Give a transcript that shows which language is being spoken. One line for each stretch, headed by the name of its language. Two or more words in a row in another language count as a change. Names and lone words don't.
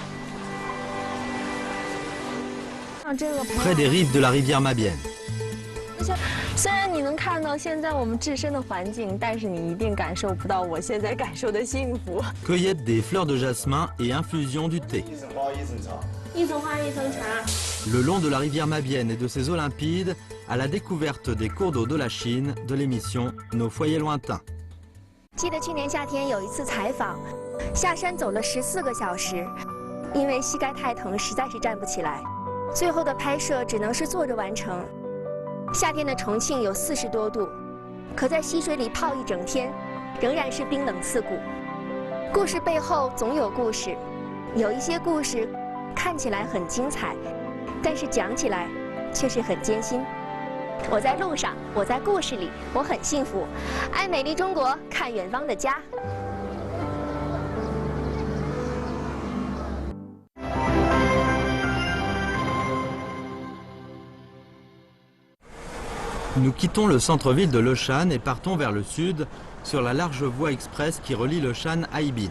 French: Près des rives de la rivière Mabienne.
Chinese: 虽然你能看到现在我们置身的环境，但是你一定感受不到我现在感受的幸福。
French: Cueillette des fleurs de jasmin et infusion du thé.
Chinese: 一层花一层茶。
French: Le long de la rivière Mabienne et de ses eaux limpides, à la découverte des cours d'eau de la Chine, de l'émission Nos foyers lointains.
Chinese: 记得去年夏天有一次采访，下山走了14个小时，因为膝盖太疼，实在是站不起来。最后的拍摄只能是坐着完成。夏天的重庆有40多度，可在溪水里泡一整天，仍然是冰冷刺骨。故事背后总有故事，有一些故事看起来很精彩，但是讲起来却是很艰辛。我在路上，我在故事里，我很幸福。爱美丽中国，看远方的家。
French: Nous quittons le centre-ville de Leshan et partons vers le sud sur la large voie express qui relie Leshan à Ibin.